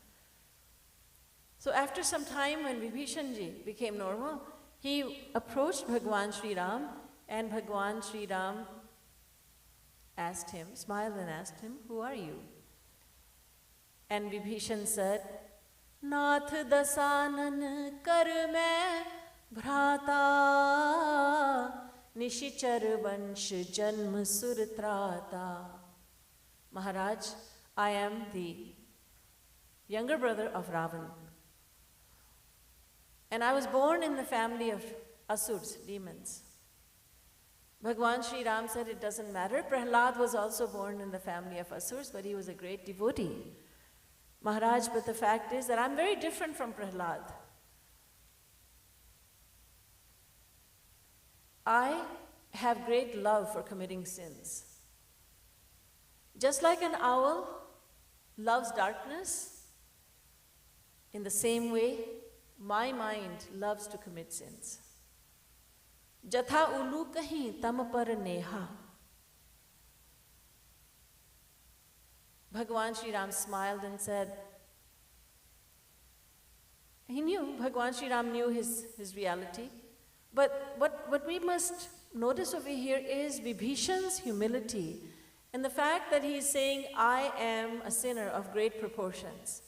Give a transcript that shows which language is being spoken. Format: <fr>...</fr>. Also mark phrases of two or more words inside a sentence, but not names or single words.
<en>So after some time, when Vibhishanji became normal, he approached Bhagwan Shri Ram, and Bhagwan Shri Ram asked him, smiled and asked him, "Who are you?" And Vibhishan said,</en> <awa>"Nath dasanan kar main bhrata, nishichar vansh janm surtrata."</awa> <en>Maharaj, I am the younger brother of Ravan. And I was born in the family of Asurs, demons. Bhagwan Shri Ram said it doesn't matter. Prahlad was also born in the family of Asurs, but he was a great devotee. Maharaj, but the fact is that I'm very different from Prahlad. I have great love for committing sins. Just like an owl loves darkness, in the same way, my mind loves to commit sins.</en> <awa>Jatha ulu kahin tam par neha.</awa> <en>Bhagwan Shri Ram smiled and said, he knew, Bhagwan Shri Ram knew his reality. But what we must notice over here is Vibhishan's humility and the fact that he is saying, I am a sinner of great proportions.</en>